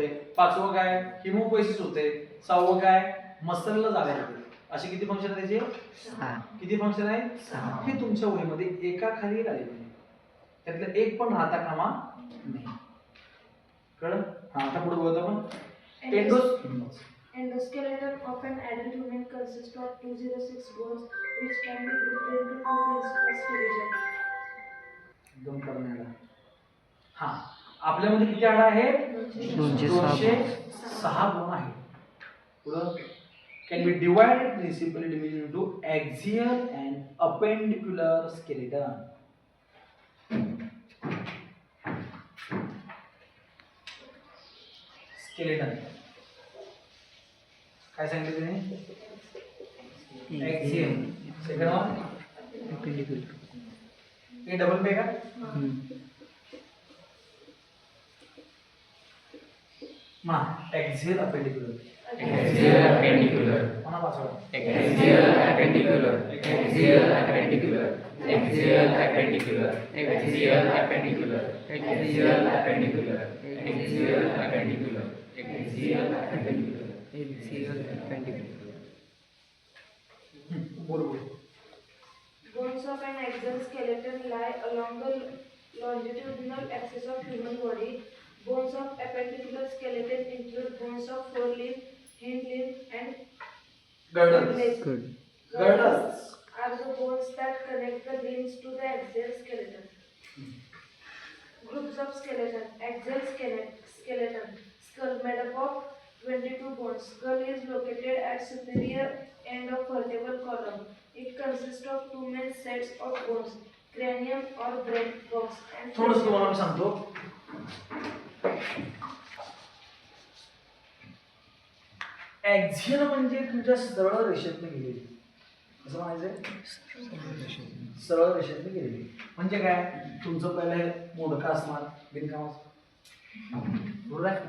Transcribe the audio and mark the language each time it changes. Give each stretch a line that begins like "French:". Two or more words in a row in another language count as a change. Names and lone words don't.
Marathi: पाचवं काय हिमोपोएसिस होते. सहावं काय मसलला जागा येते. असे किती फंक्शन आहे त्याचे? किती फंक्शन आहे? हे तुमच्या वहीमध्ये एका खाली एक आलेले आहे. त्यातलं एक पण राहता कामा नाही. कळलं. हा आता पुढे बोलतो आपण
English: Endoskeleton of an adult human consists of 206 bones which can be grouped into two principal divisions.
Marathi: एकदम करण्याला. हा आपल्यामध्ये किती हाडं आहेत? 206 बोन आहेत.
English: पुढं can be divided principally divided into axial and appendicular skeleton.
Marathi: Skeleton काय सांगितलं तुम्ही?
English: Axial. second one appendicular.
Marathi: हे डबल पे का? म्हणा
English: axial appendicular. Axial appendicular. म्हणा वाचवा. Axial appendicular. Axial appendicular. Axial appendicular. Axial appendicular. Axial appendicular. Axial appendicular. Axial appendicular. Axial appendicular.
Marathi: बोल बोल.
English: Bones of an axial skeleton lie along the longitudinal axis of human body. Bones of appendicular skeleton include bones of forelimb, hind limb, and Girdles. leg. Good. Girdles. Are the bones that connect the limbs to the axial skeleton. Groups of skeleton. Axial skeleton. Skull made up of 22 bones. Skull is located at superior end of vertebral column. It consists of two main sets of bones, cranium or brain box. And
Marathi: थोडंसं तुम्हाला मी सांगतो. ऍक्झियल म्हणजे तुमच्या सरळ रेषेतनं गेलेली. कसं म्हणायचंय? सरळ रेषेतनं गेलेली म्हणजे काय तुमचं पहिलं हे मोडकं असणार बिनकामाचं, बरोबर आहे.